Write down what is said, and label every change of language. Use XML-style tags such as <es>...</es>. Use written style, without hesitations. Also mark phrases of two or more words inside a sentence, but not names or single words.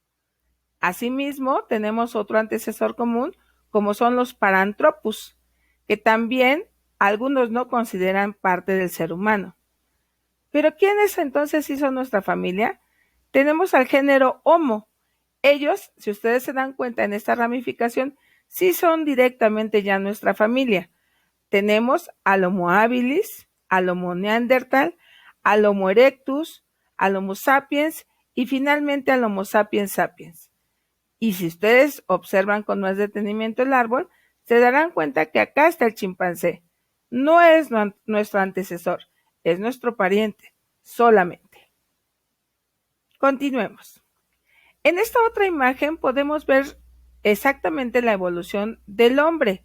<es>Asimismo, tenemos otro antecesor común, como son los Paranthropus, que también algunos no consideran parte del ser humano. Pero ¿quiénes entonces sí son nuestra familia? Tenemos al género Homo. Ellos, si ustedes se dan cuenta en esta ramificación, sí son directamente ya nuestra familia. Tenemos al Homo habilis, al Homo neandertal, al Homo erectus, al Homo sapiens y finalmente al Homo sapiens sapiens. Y si ustedes observan con más detenimiento el árbol, se darán cuenta que acá está el chimpancé. No es nuestro antecesor, es nuestro pariente, solamente. Continuemos. En esta otra imagen podemos ver exactamente la evolución del hombre.</es>